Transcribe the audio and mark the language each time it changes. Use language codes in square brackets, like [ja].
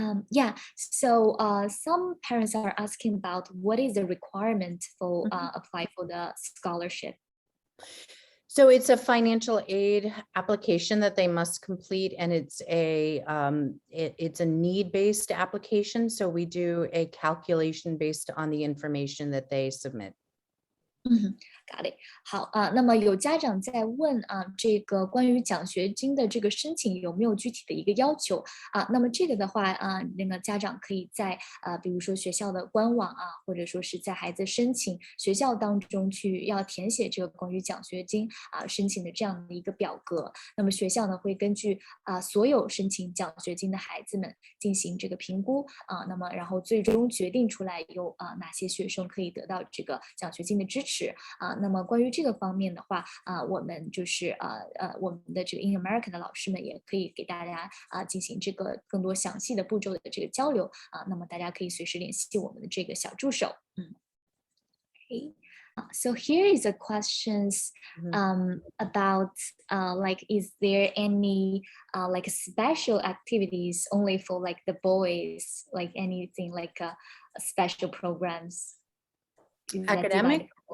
[en] Yeah, so some parents are asking about what is the requirement for apply for the scholarship. So it's a financial aid application that they must complete, and it's a need-based application. So we do a calculation based on the information that they submit. Got it. [zh] 好那么有家长在问这个关于奖学金的这个申请有没有具体的一个要求那么这个的话那个家长可以在比如说学校的官网或者说是在孩子申请学校当中去要填写这个关于奖学金申请的这样的一个表格。那么学校呢会根据所有申请奖学金的孩子们进行这个评估那么然后最终决定出来有哪些学生可以得到这个奖学金的支持那么关于这个方面的话我们就是我们的这个 InAmerica 的老师们也可以给大家进行这个更多详细的步骤的这个交流那么大家可以随时联系我们的这个小助手Okay. [en] So here is a questions about like is there any like special activities only for like the boys like anything like special programs Academic?